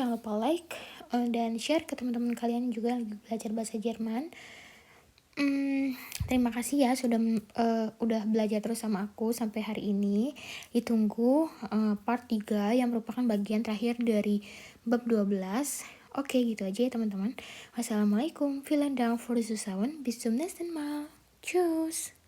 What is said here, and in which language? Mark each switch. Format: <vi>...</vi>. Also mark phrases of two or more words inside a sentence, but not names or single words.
<id>Jangan lupa like dan share ke teman-teman kalian juga lagi belajar bahasa Jerman. Terima kasih ya udah belajar terus sama aku sampai hari ini. Ditunggu part 3 yang merupakan bagian terakhir dari bab 12. Oke, gitu aja ya teman-teman. Wassalamualaikum.</id> <de>Vielen Dank für Zuhören. Bis zum nächsten Mal. Tschüss.</de>